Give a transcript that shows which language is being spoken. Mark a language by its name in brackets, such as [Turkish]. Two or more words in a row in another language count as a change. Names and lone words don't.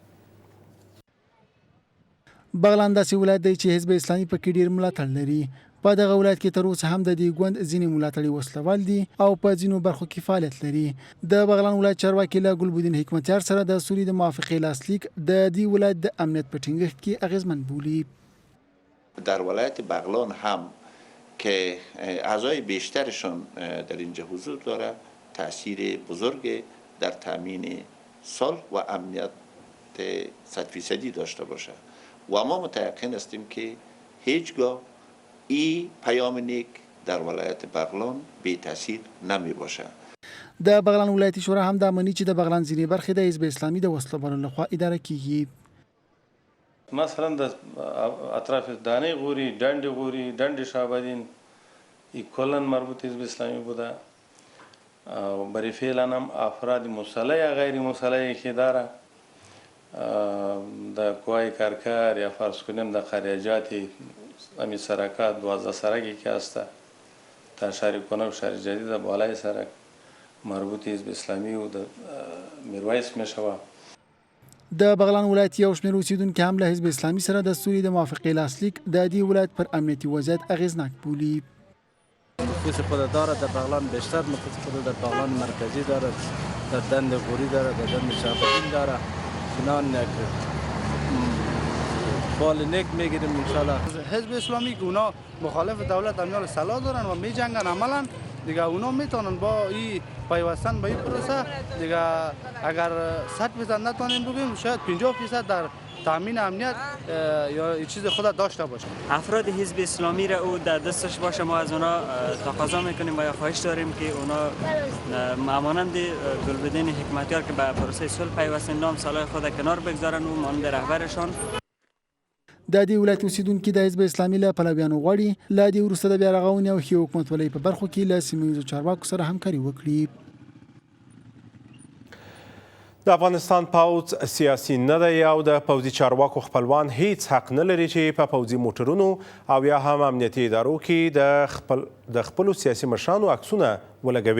[Pashto] بغلان داسې ولایت دی چې حزب اسلامي پکې ډېر ملاتړ لري. په دغه ولایت کې تر اوسه هم د دې ګوند ځینې ملاتړي وسلوال دي او په ځینو برخو کې فعالیت لري. د بغلان ولایت چارواکي له ګلبدین حکمتیار سره د سولې د موافقې لاسلیک د دې ولایت د امنیت په ټینګښت کې اغیزمن بولي. [Persian] در ولایت بغلان هم که اعضای بیشترشون در اینجا حضور داره تاثیر بزرگ در تامین صلح و امنیت 100% داشته باشه و ما متيقن هستیم که هیچگاه این پیام نیک در ولایت بغلان بی تاثیر نمی باشه. [Pashto] د بغلان ولایتي شورا هم د امني چې د بغلان ځینې برخې د حزب اسلامي د وسلوالو لخوا اداره کیږي. مثلا د اطراف [Persian] دانه غوری، دنډ غوری، دنډ شابادین کلا مربوط حزب اسلامی بوده و برای فعلا هم افراد مسلح یا غیر مسلح که داره در کوهای کرکر یا فرض کنیم در خریجات امی سرکات 12 سرکی که هسته تا شهر کنه و شهر جدید بالای سرک مربوط حزب اسلامی و میرویس میشوه. [Pashto] د بغلان ولایت یو شمېر اوسیدونکي هم له حزب اسلامي سره د سولې د موافقې لاسلیک د دې ولایت پر امنیتي وضعیت اغیزناک بولي. [Persian] نفوذ خود داره در بغلان بیشتر نفوذ خود در بغلان مرکزی داره، در دند غوری داره، در دند شعبدین داره. چنان فال نیک میگیریم انشالله. حزب اسلامی که اونا مخالف دولت امیال سلاح دارن و می جنگن عملا دیگه اونا میتونن با این پیوستن به این پروسه دیگه اگر 100% نتونیم بگیم شاید 50% در تامین امنیت یا چیز خود داشته باشه. افراد حزب اسلامی را او در دستش باشه ما از اونا تقاضا میکنیم و یا خواهش داریم که اونا مانند گلبدین حکمتیار که به پروسه صلح پیوستن نام سالهای خود کنار بگذارن و مانند رهبرشان. [Pashto] د دې ولایت اوسیدونکي د حزب اسلامي له پلویانو غواړي له دې وروسته د بیا رغونې او ښې حکومتولۍ په برخو کې له سیمه ییزو چارواکو سره همکاري وکړي. د افغانستان پوځ سیاسي نه دی او د پوځي چارواکو خپلوان هیڅ حق نه لري چې په پوځي موټرونو او یا هم امنیتي ادارو کې د خپلو سیاسي مشرانو عکسونه ولګوي.